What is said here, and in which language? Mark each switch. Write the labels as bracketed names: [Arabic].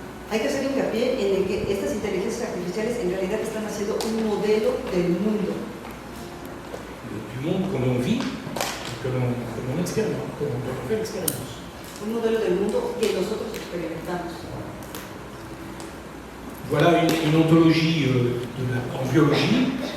[Spanish] Hay que hacer hincapié en que estas inteligencias artificiales en realidad están haciendo un modelo del mundo. [French] Du monde que l'on vit, que l'on expérimente, que l'on fait l'expérience. [Spanish] Un modelo del mundo que nosotros experimentamos. [French] Voilà une ontologie en biologie.